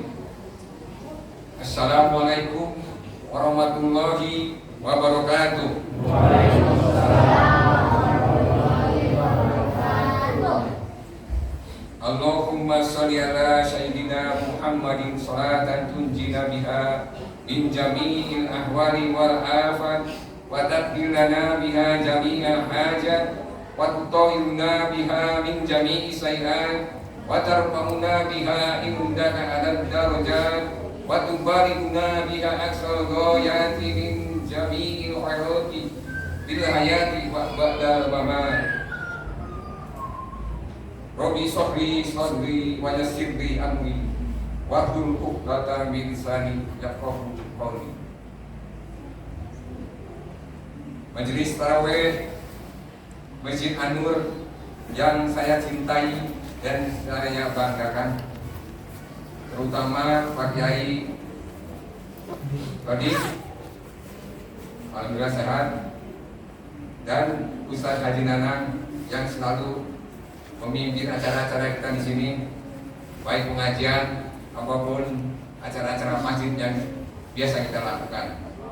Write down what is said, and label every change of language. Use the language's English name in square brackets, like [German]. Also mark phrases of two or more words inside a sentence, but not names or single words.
[Arabic] السلام عليكم ورحمة الله وبركاته. اللهم صل على سيدنا محمد صلاة تنجينا بها من جميع الأهوال والآفات وتقضي لنا بها جميع الحاجات وتطهرنا بها من جميع السيئات وترفعنا بها عندك أعلى الدرجات وتبلغنا بها أقصى الغايات من جميع الخيرات في الحياة وبعد الممات. رب اشرح لي صدري ويسر لي أمري واحلل عقدة من لساني يفقهوا قولي. [Indonesian] Majelis tarawih Masjid An-Nur yang saya cintai dan saya banggakan, terutama Pak Kiai tadi alhamdulillah sehat, dan Ustaz Haji Nanang yang selalu memimpin acara-acara kita di sini, baik pengajian apapun acara-acara masjid yang biasa kita lakukan.